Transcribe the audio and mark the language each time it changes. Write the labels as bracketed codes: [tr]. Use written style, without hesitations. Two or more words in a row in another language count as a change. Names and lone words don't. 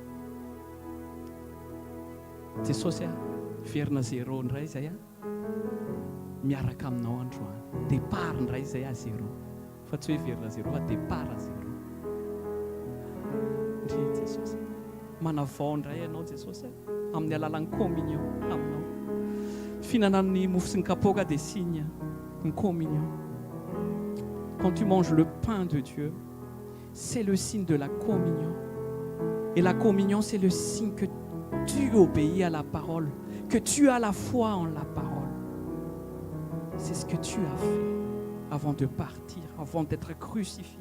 [mg] Jesosy verina zéro indray zay miaraka aminao androany. Départ indray zay zéro. Fa tsy hoe verina zéro fa [fr] départ zéro. [mg] Jesosy manavao indray ianao Jesosy amin'ny alalan'ny communion aminao. Finanan'ny mofo sy ny kapoaka dia [fr] signe une communion. Quand tu manges le pain de Dieu, c'est le signe de la communion. Et la communion, c'est le signe que tu obéis à la parole, que tu as la foi en la parole. C'est ce que tu as fait avant de partir, avant d'être crucifié.